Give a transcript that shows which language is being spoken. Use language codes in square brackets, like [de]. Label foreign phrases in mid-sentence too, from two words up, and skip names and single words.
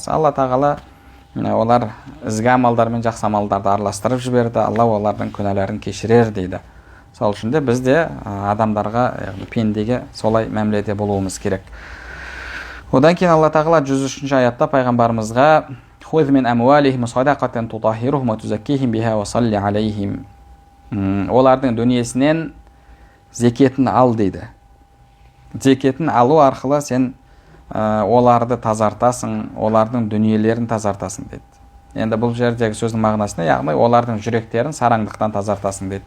[kk] Алла тағала олар ізгі амалдар мен жақсы амалдарды араластырып жіберді, Алла олардың күнәләрін кешірер дейді. Сол үшін де біз де адамдарға, пендеге солай мәміледе болуымыз керек. Одан кейін Алла тағала 103-ші аятта пайғамбарымызға [ar] «خذ من أموالهم صدقة تطهرهم وتزكيهم بها وصل عليهم». [kk] Олардың дүниесінен зекетін ал дейді. Зекетін алу арқылы сен оларды тазартасың, олардың дүниелерін тазартасың дейді. Енді бұл жердегі сөздің мағынасына, яғни олардың жүректерін сараңдықтан тазартасың дейді.